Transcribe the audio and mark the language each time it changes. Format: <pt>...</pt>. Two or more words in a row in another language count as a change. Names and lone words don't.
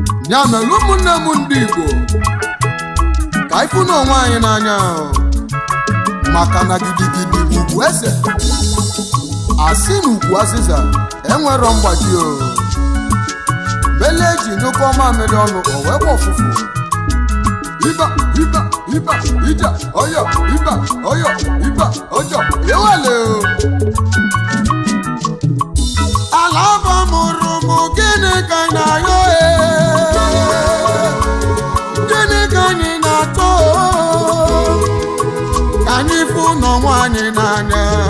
<ig>Ya mere ụmụnne m ndị Igbo, ka anyị fụ n'onwe anyị n'anya o. Maka na gidigidi bụ ugwu eze. A sị na ugwu azịza enwero mgbaji o. Mele eji nyụkọ mamịrị ọnụ, o wee gba ọfụfụ. Iba, iba, iba, ija, oyo, iba, oyo, iba, ojo, ewele o. Ala ọba mụrụ mụ, gịnị ka anyị na-ayọ, eh? Gịnị ka anyị na-achọ, oh? Ka anyị fụ n'onwe anyị n'anya.</ig>